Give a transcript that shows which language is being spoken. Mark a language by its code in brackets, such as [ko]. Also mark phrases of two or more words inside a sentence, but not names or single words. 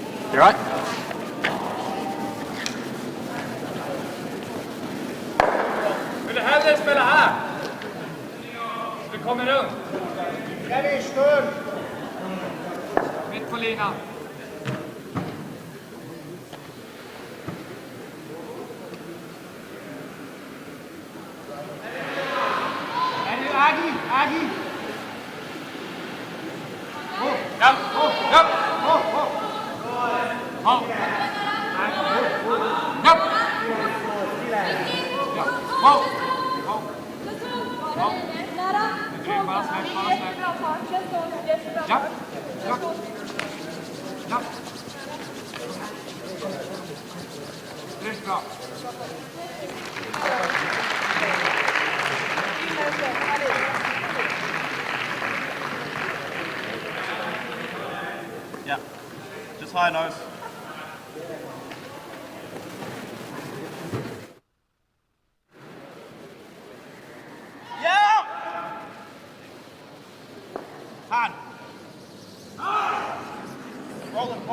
[en] You right? [sv] Vill du hellre spela här? Du kommer runt. Ready, stund. Mitt på linan. Aggie! [en] Go! Yep! Go! Yep! Go! Go! Go! Yep! Go! Go! Go! [sv] Bara släpp. Japp! Japp! Japp! Riktigt bra. [en] Yeah, just high nose. Yeah! Hand. Roll it.